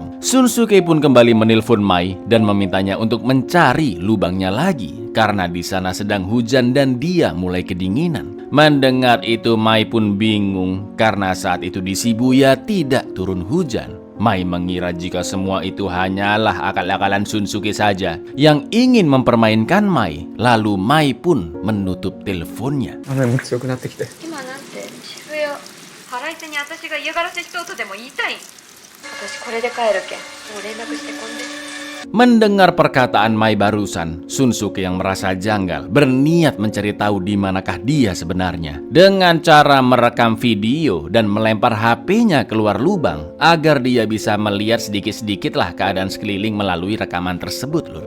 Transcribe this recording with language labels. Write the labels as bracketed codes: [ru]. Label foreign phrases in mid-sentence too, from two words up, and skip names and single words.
[id] Shunsuke pun kembali menelpon Mai dan memintanya untuk mencari lubangnya lagi karena di sana sedang hujan dan dia mulai kedinginan. Mendengar itu Mai pun bingung karena saat itu di Shibuya tidak turun hujan. Mai mengira jika semua itu hanyalah akal-akalan Shunsuke saja yang ingin mempermainkan Mai. Lalu Mai pun menutup teleponnya. [ja] 今なんて渋谷腹いせに私が嫌がらせしとうとでも言いたい。私これで帰るけんもう連絡してこんで。 [id] Mendengar perkataan Mai barusan, Shunsuke yang merasa janggal berniat mencari tahu di manakah dia sebenarnya. Dengan cara merekam video dan melempar HP-nya keluar lubang agar dia bisa melihat sedikit-sedikitlah keadaan sekeliling melalui rekaman tersebut lur.